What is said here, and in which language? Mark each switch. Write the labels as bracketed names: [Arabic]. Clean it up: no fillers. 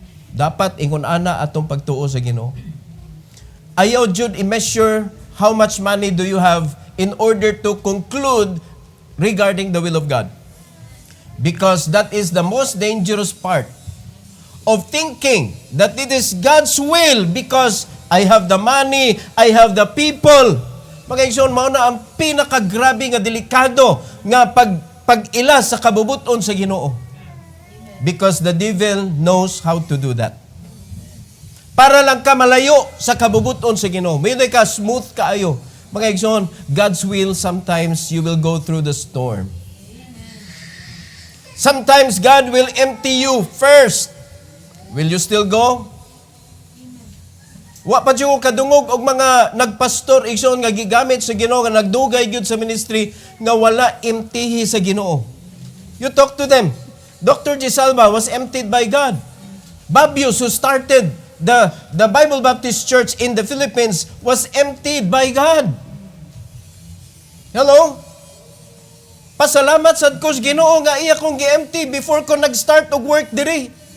[Cebuano] Dapat ingon ana atong pagtuo sa Ginoo. Ayaw jud [English] i-measure how much money do you have in order to conclude regarding the will of God. Because that is the most dangerous part of thinking that it is God's will because I have the money, I have the people. [Cebuano] Mga igsoon, mao na ang pinakagrabe nga delikado nga pag-ila sa kabubuton sa Ginoo. [English] Because the devil knows how to do that. [Cebuano] Para lang ka malayo sa kabubuton sa Ginoo. Mayroon ka [English] smooth [Cebuano] kaayo. Mga igsoon, [English] God's will, sometimes you will go through the storm. Sometimes God will empty you first. Will you still go? [Cebuano] Wa pa dyan kadungog og mga nagpastor, igsoon nga gigamit sa Ginoo, nga nagdugay gyud sa ministry, nga wala emptihi sa Ginoo. [English] You talk to them. Dr. G. Salva was emptied by God. Babius, who started the Bible Baptist Church in the Philippines, was emptied by God. [Cebuano] Hello? Pasalamat sad ko sa Ginoo nga iya kong gi-empty before ko nag-start og work diri.